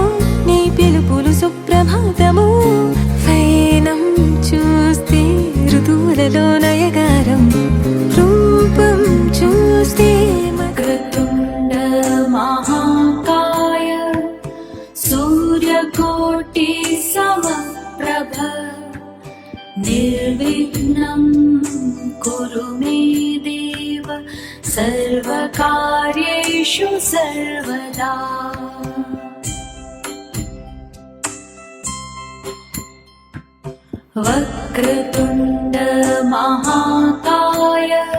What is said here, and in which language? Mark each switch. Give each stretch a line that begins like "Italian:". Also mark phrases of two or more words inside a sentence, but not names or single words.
Telugu: నీ పిలుపులు సుప్రభాతము ఫైనం చూస్తే ఋతువులలో నయగారం రూపం చూస్తే
Sanskrit: వక్రతుండ మహాకాయ సూర్యకోటి సమప్రభ నిర్విఘ్నం కురు మే దేవ सर्वकार्येषु सर्वदा वक्रतुण्ड महाकाय